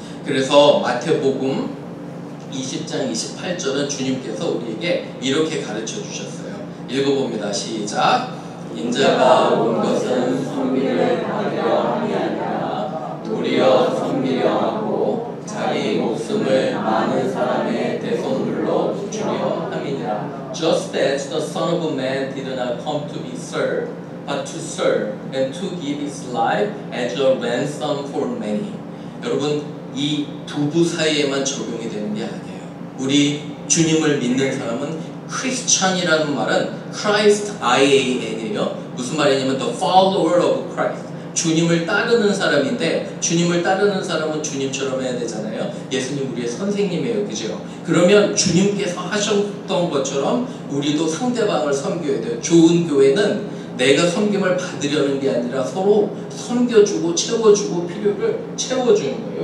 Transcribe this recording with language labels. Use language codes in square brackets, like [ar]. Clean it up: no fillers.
[ko] 그래서 마태복음 20장 28절은 주님께서 우리에게 이렇게 가르쳐 주셨어요. 읽어봅니다. 시작. 인자가 온 것은 섬기를 받으려 함이 아니라 도리어 섬기려 하고 자기 목숨을 많은 사람의 대속물로 주려 함이니라. [en] Just as the Son of Man did not come to be served, but to serve and to give his life as a ransom for many. [ko] 여러분, 이 부부 사이에만 적용이 되는 게 아니에요. 우리 주님을 믿는 사람은 크리스찬이라는 말은 Christ IAN이에요. 무슨 말이냐면 [en] the follower of Christ. [ko] 주님을 따르는 사람인데 주님을 따르는 사람은 주님처럼 해야 되잖아요. 예수님 우리의 선생님이에요. 그죠? 그러면 주님께서 하셨던 것처럼 우리도 상대방을 섬겨야 돼요. 좋은 교회는 내가 섬김을 받으려는 게 아니라 서로 섬겨주고 채워주고 필요를 채워주는 거예요.